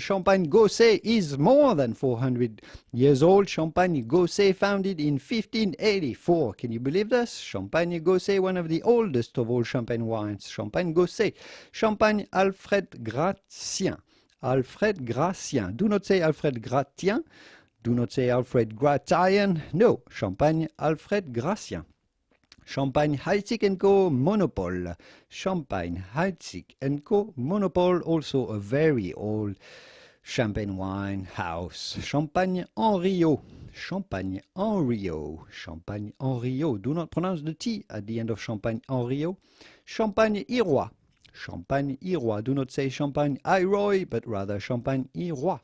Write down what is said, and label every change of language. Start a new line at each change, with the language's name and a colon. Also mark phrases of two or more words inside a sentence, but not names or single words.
English: Champagne Gosset is more than 400 years old. Champagne Gosset, founded in 1584. Can you believe this? Champagne Gosset, one of the oldest of all champagne wines. Champagne Gosset. Champagne Alfred Gratien. Alfred Gratien. Do not say Alfred Gratien. Do not say Alfred Gratien. No, Champagne Alfred Gratien. Champagne Heidsieck & Co. Monopole. Champagne Heidsieck & Co. Monopole, also a very old champagne wine house. Champagne Henriot. Champagne Henriot. Champagne Henriot. Do not pronounce the T at the end of Champagne Henriot. Champagne Irois. Champagne Irois. Do not say Champagne Iroy, but rather Champagne Irois.